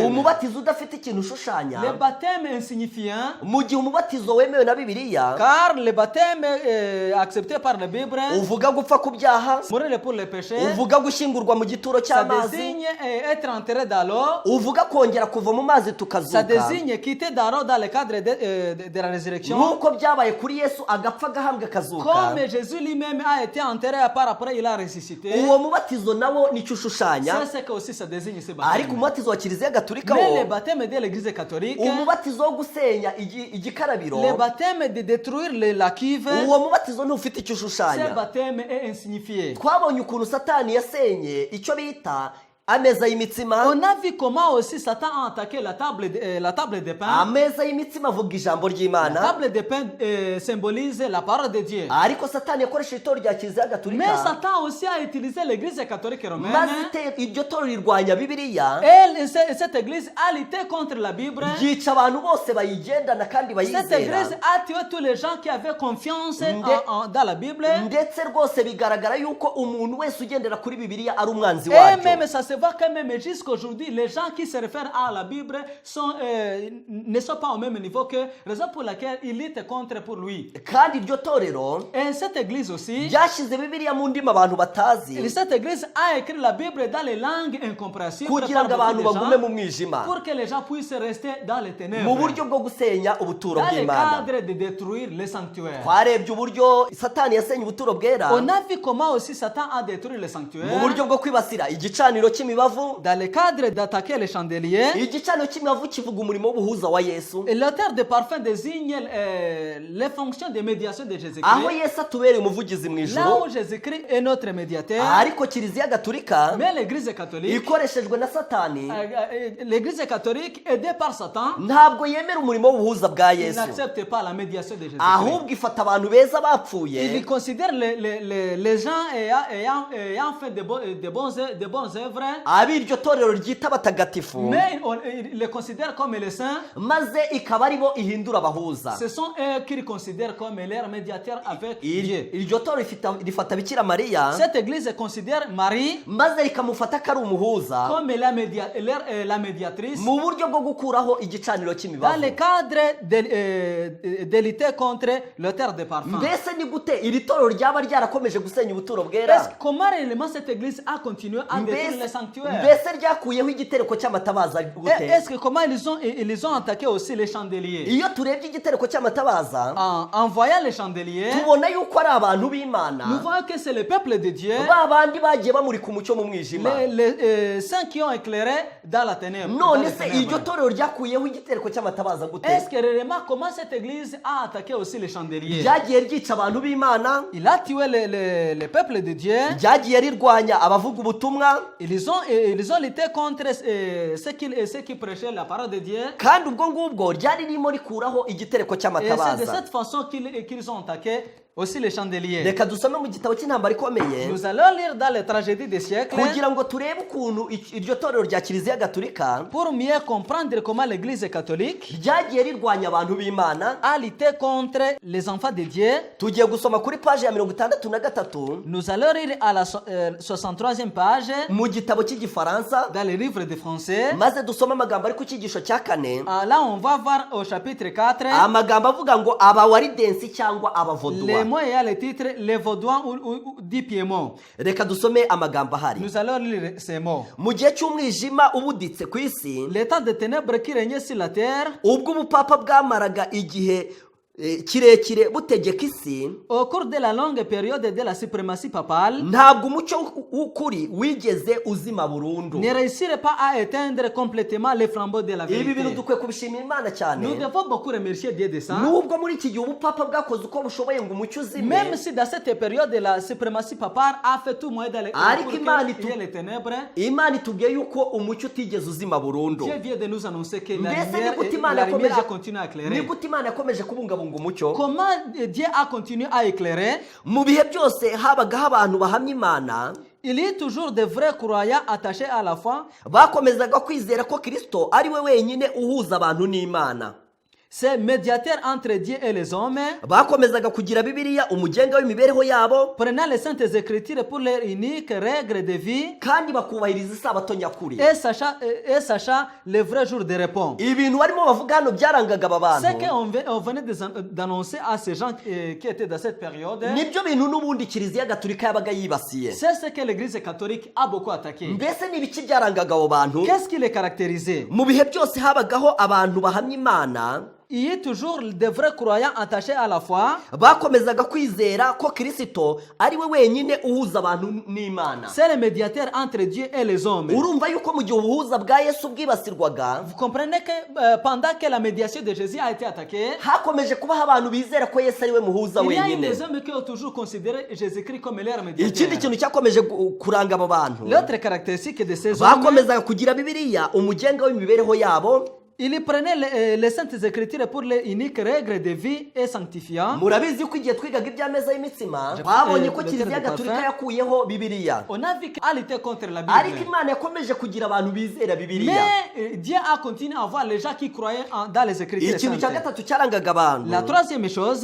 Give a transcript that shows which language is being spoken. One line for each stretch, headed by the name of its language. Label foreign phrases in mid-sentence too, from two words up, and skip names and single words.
Kinyarwanda: umubatizo udafite ikintu ushushanya,
French: Le baptême insignifiant,
Kinyarwanda: mu gihe umubatizo wemewe na Bibiliya
French: car le baptême accepté par la Bible,
Kinyarwanda: uvuga gupfa ku byaha,
French: mourir pour les péchés,
Kinyarwanda: uvuga gushyingurwa mu gituro
French: ça
Kinyarwanda: cy'amazi,
French: désigne être enterré dans l'eau,
Kinyarwanda: uvuga kongera kuva mu mazi
French: ça
Kinyarwanda: tukazuka,
French: désigne quitter dans l'eau dans le cadre de la résurrection.
Kinyarwanda: nk'uko byabaye kuri Yesu agapfa agahambwa akazuka.
French: Comme Jésus lui-même a été enterré par après il a ressuscité.
Kinyarwanda: Uwo mubatizo nawo nicyo ushushanya,
French: C'est ce que aussi ça désigne ce
Kinyarwanda: ariko
French: baptême.
Kinyarwanda: umubatizo wa Kiliziya Gatolika
French: Mais le
Kinyarwanda: wo,
French: baptême de l'église catholique,
Kinyarwanda: umubatizo wo gusenya igikarabiro,
French: le baptême de détruire la cuve,
Kinyarwanda: uwo mubatizo ntufite icyo
French: ce
Kinyarwanda: ushushanya.
French: baptême est insignifié.
Kinyarwanda: Twabonye ukuntu Satani yasenye icyo bita ameza y'imitsima.
French: On a vu comment aussi Satan a attaqué la table de pain.
Kinyarwanda: Ameza y'imitsima avuga ijambo
French: La
Kinyarwanda: ry'Imana,
French: table de pain symbolise la parole de Dieu.
Kinyarwanda: ariko Satani yakoresheje itorero rya Kiliziya
French: Mais
Kinyarwanda: Gatolika,
French: Satan aussi a utilisé l'église catholique romaine.
Kinyarwanda: maze iryo torero rirwanya Bibiliya,
French: Et cette église a lutté contre la Bible.
Kinyarwanda: ryica abantu bose bayigendana kandi
French: Cette
Kinyarwanda: bayizera,
French: église a tué tous les gens qui avaient confiance dans la Bible.
Kinyarwanda: ndetse rwose bigaragara yuko umuntu wese ugendera kuri Bibiliya ari umwanzi
French: Et
Kinyarwanda: waryo.
French: même ça se voit quand même jusqu'aujourd'hui, les gens qui se réfèrent à la Bible ne sont pas au même niveau que, raison pour laquelle ils luttent contre pour lui.
Kinyarwanda: Kandi iryo torero
French: Et cette église aussi,
Kinyarwanda: ryashyize Bibiliya mu ndimi abantu batazi,
French: cette église a écrit la Bible dans les langues incompréhensibles
Kinyarwanda: kugira ngo
French: par
Kinyarwanda: abantu
French: beaucoup de
Kinyarwanda: bagume
French: gens,
Kinyarwanda: mu mwijima,
French: pour que les gens puissent rester dans les
Kinyarwanda: mu
French: ténèbres,
Kinyarwanda: buryo bwo gusenya ubuturo
French: dans le
Kinyarwanda: bw'Imana.
French: cadre de détruire les sanctuaires.
Kinyarwanda: Twarebye uburyo Satani yasenye ubuturo bwera
French: On a vu comment aussi Satan a détruit les
Kinyarwanda: mu
French: sanctuaires
Kinyarwanda: buryo bwo kwibasira igicaniro cy'imibavu.
French: dans le cadre d'attaquer les chandeliers.
Kinyarwanda: Igicaniro cy'imibavu kivuga umurimo w'ubuhuza wa Yesu,
French: Et l'auteur de parfum désigne les fonctions de médiation de
Kinyarwanda: aho
French: Jésus-Christ.
Kinyarwanda: Yesu atubereye umuvugizi mu
French: Là
Kinyarwanda: ijuru,
French: où Jésus-Christ est notre médiateur,
Kinyarwanda: ariko Kiliziya Gatolika
French: mais l'église catholique,
Kinyarwanda: ikoreshejwe na Satani
French: l'église catholique aidée par Satan,
Kinyarwanda: ntabwo yemera umurimo w'ubuhuza bwa
French: il
Kinyarwanda: Yesu,
French: n'accepte pas la médiation de Jésus-Christ.
Kinyarwanda: ahubwo ifata abantu beza bapfuye,
French: Il considère les gens ayant fait de bonnes œuvres
Kinyarwanda: ab'iryo torero ryita abatagatifu,
French: mais ils les considèrent comme les saints.
Kinyarwanda: maze ikaba ari bo ihindura abahuza.
French: Ce sont eux qu'ils considèrent comme leurs médiateurs avec Dieu.
Kinyarwanda: Iryo torero rifata Bikira Mariya,
French: Cette église considère Marie
Kinyarwanda: maze rikamufata ko ari umuhuza
French: comme la médiatrice
Kinyarwanda: mu buryo bwo gukuraho igicaniro
French: dans
Kinyarwanda: cy'imibavu.
French: le cadre de lutter contre l'auteur de parfum.
Kinyarwanda: Mbese ni gute iri torero ryaba ryarakomeje gusenya ubuturo bwera?
French: Comment réellement cette église a continué à détruire les sanctuaires?
Kinyarwanda: Mbese ryakuyeho igitereko cy'amatabaza gute?
French: Est-ce que comment ils ont attaqué aussi les chandeliers?
Kinyarwanda: Iyo turebye igitereko cy'amatabaza,
French: En voyant les chandeliers,
Kinyarwanda: tubona yuko ari abantu b'Imana,
French: nous voyons que c'est le peuple de Dieu,
Kinyarwanda: ba bandi bagiye bamurika umucyo mu mwijima.
French: les saints qui ont éclairé dans la ténèbre.
Kinyarwanda: None se iryo torero ryakuyeho igitereko cy'amatabaza gute?
French: Est-ce que réellement comment cette église a attaqué aussi les chandeliers?
Kinyarwanda: Ryagiye ryica abantu b'Imana,
French: Il a tué le peuple de Dieu.
Kinyarwanda: ryagiye rirwanya abavuga ubutumwa,
French: Ils ont lutté contre ceux qui prêchaient la parole de Dieu.
Kinyarwanda: kandi ubwo ngubwo ryari ririmo rikuraho igitereko
French: Et c'est de
Kinyarwanda: cy'amatabaza.
French: cette façon qu'ils ont attaqué aussi les chandeliers.
Kinyarwanda: Reka dusome mu gitabo cy'intambara ikomeye
French: Nous allons lire dans les tragédies des siècles
Kinyarwanda: kugira ngo turebe ukuntu iryo torero rya Kiliziya Gatolika
French: pour mieux comprendre comment l'église catholique
Kinyarwanda: ryagiye rirwanya abantu b'Imana.
French: a lutté contre les enfants de Dieu.
Kinyarwanda: Tugiye gusoma kuri paje ya 63
French: Nous allons lire à la 63e page
Kinyarwanda: mu gitabo cy'igifaransa,
French: dans les livres de français.
Kinyarwanda: maze dusome amagambo ari ku cyigisho cya 4,
French: Là, on va voir au chapitre 4
Kinyarwanda: amagambo avuga ngo abawaridensi cyangwa
French: les
Kinyarwanda: abavoduwa.
French: mots et le titre les Vaudois ou du Piémont.
Kinyarwanda: Reka dusome amagambo ahari.
French: Nous allons lire ces mots.
Kinyarwanda: Mu gihe cy'umwijima ubuditse ku isi,
French: L'état de ténèbres qui régnait sur la terre
Kinyarwanda: ubwo ubupapa bwamaraga igihe kirekire butegeka isi,
French: au cours de la longue période de la suprématie papale
Kinyarwanda: ntabwo umucyo w'ukuri wigeze uzima burundu.
French: ne réussirait pas à éteindre complètement les flambeaux de la
Kinyarwanda: Ibi bintu
French: vérité.
Kinyarwanda: dukwiye kubishimira Imana cyane.
French: Nous devons beaucoup remercier Dieu de ça.
Kinyarwanda: Nubwo muri iki gihe ubupapa bwakoze uko bushoboye ngo umucyo uzime,
French: Même si dans cette période de la suprématie papale a fait tout moyen d'aller
Kinyarwanda: Ariko Imana
French: pour qu'il y ait les ténèbres,
Kinyarwanda: Imana itubwiye yuko umucyo utigeze uzima burundu.
French: Dieu vient de nous annoncer que
Kinyarwanda: Mbese ni gute Imana
French: la lumière
Kinyarwanda: yakomeje
French: a continué à
Kinyarwanda: ni
French: éclairer.
Kinyarwanda: gute Imana yakomeje kubungabunga umucyo?
French: Comment Dieu a continué à éclairer?
Kinyarwanda: Mu bihe byose habagaho abantu bahamya Imana,
French: Il y a toujours de vrais croyants attachés à la foi.
Kinyarwanda: bakomezaga kwizera ko Kristo ari we wenyine uhuza abantu n'Imana.
French: C'est médiateur entre Dieu et les hommes,
Kinyarwanda: Bakomezaga kugira Bibiliya umugenga w'imibereho yabo,
French: prenant les saintes écritures pour leur unique règle de vie
Kinyarwanda: kandi bakubahiriza isabato nyakuri.
French: et sachant le vrai jour de repos.
Kinyarwanda: Ibintu barimo bavuga hano byarangaga aba
French: Ce
Kinyarwanda: bantu,
French: qu'on venait d'annoncer à ces gens qui étaient dans cette période,
Kinyarwanda: nibyo bintu n'ubundi Kiliziya Gatolika yabaga yibasiye.
French: c'est ce que l'église catholique a beaucoup attaqué.
Kinyarwanda: Mbese ni ibiki byarangaga abo bantu?
French: Qu'est-ce qui les caractérisait?
Kinyarwanda: Mu bihe byose habagaho abantu bahamya Imana,
French: Il y a toujours de vrais croyants attachés à la foi.
Kinyarwanda: bakomezaga kwizera ko Kristo ari we wenyine uhuza abantu n'Imana.
French: C'est le médiateur entre Dieu et les hommes.
Kinyarwanda: Urumva yuko mu gihe ubuhuza bwa Yesu bwibasirwaga,
French: Vous comprenez que pendant que la médiation de Jésus a été attaquée,
Kinyarwanda: hakomeje kubaho abantu bizera ko Yesu ari we muhuza
French: il y a eu
Kinyarwanda: wenyine.
French: des hommes qui ont toujours considéré Jésus-Christ comme leur
Kinyarwanda: Ikindi
French: médiateur.
Kinyarwanda: kintu cyakomeje kuranga abo bantu,
French: L'autre caractéristique de ces hommes,
Kinyarwanda: bakomezaga kugira Bibiliya umugenga w'imibereho yabo.
French: ils prenaient les saintes écritures pour les uniques règles de vie et sanctifiants.
Kinyarwanda: Murabizi ko igihe twigaga iby'ameza y'imitsima, twabonye ko Kiliziya Gatolika yakuyeho Bibiliya,
French: On a vu qu'à lutter contre la
Kinyarwanda: ariko
French: Bible.
Kinyarwanda: Imana yakomeje kugira abantu bizera Bibiliya.
French: Mais Dieu a continué à voir les gens qui croyaient dans les écritures
Kinyarwanda: Ikintu cya
French: saintes.
Kinyarwanda: gatatu cyarangaga abantu,
French: La troisième chose,